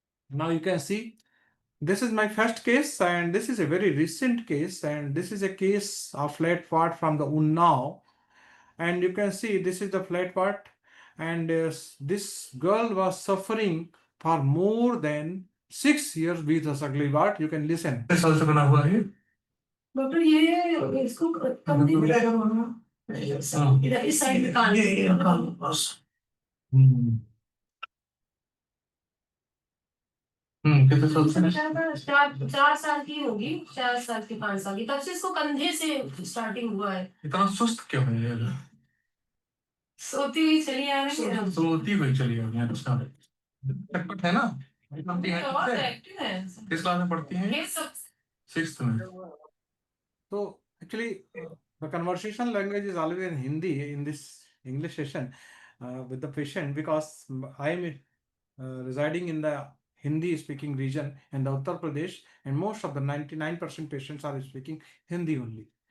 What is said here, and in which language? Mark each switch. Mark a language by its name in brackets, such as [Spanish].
[English] Now you can see this is my first case, and this is a very recent case, and this is a case of flat part from the Unnao. And you can see this is the flat part, and this girl was suffering for more than 6 years with this ugly part. You can listen. This also [Hindi] बना हुआ है doctor ये इसको कम नहीं मिलेगा हाँ इधर इस साइड निकाल ये निकाल बस कितने साल से चार साल की होगी 4 साल की 5 साल की तब से इसको कंधे से स्टार्टिंग हुआ है इतना सुस्त क्यों है ये सोती हुई चली आ रही है सोती हुई चली आ रही है अच्छा चटपट है ना बहुत एक्टिव है किस क्लास में पढ़ती है ये 6th में [English] So actually, the conversation language is always in Hindi in this English session with the patient, because I am residing in the Hindi speaking region in the Uttar Pradesh, and most of the 99% patients are speaking Hindi only.